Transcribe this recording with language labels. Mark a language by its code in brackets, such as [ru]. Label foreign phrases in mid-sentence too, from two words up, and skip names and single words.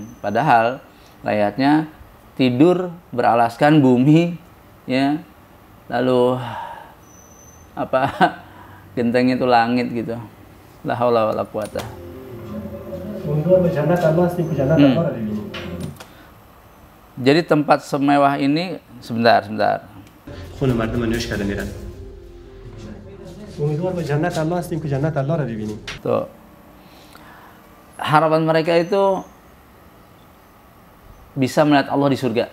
[id] Padahal rakyatnya tidur beralaskan bumi, ya, lalu apa genteng itu langit gitu. [ar] La haula wala quwata. [id] Jadi tempat semewah ini sebentar. [fa] خون مردم نوش کرده میرن. امیدوار به جنت الله هستیم که جنت الله را ببینیم. [id] Tuh. Harapan mereka itu bisa melihat Allah di surga.